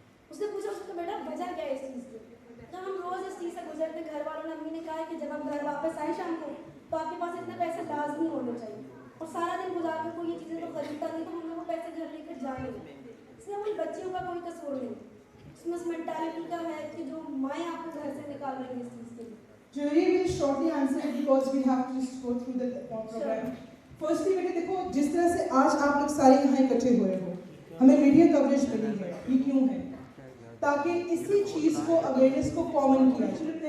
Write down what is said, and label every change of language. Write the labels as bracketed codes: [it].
[hi] उसने पूछा उसको, बेटा वजह क्या है इस चीज़ की? जब हम रोज़ इस चीज़ से गुजरते, घर वालों ने, अम्मी ने कहा है कि जब आप घर वापस आए शाम को, तो आपके पास इतने पैसे लाजमी होने चाहिए, और सारा दिन गुजार कर कोई ये चीज़ें तो खरीदता नहीं, तो हमें वो पैसे घर लेकर जाए। इसलिए हमारी बच्चियों का कोई कसूर नहीं, उसमें उस मेंटालिटी का है कि जो माएँ आपको घर से निकाल रही हैं इस चीज़ के लिए। [en] Jury will shortly answer it because we have to just go through the program. [hi] Firstly, बेटे देखो, जिस तरह से आज आप लोग सारे यहाँ इकट्ठे हुए हो, हमें मीडिया कवरेज मिली है, ये क्यों है? ताकि इसी चीज़ को, अवेयरनेस को कॉमन किया जाए।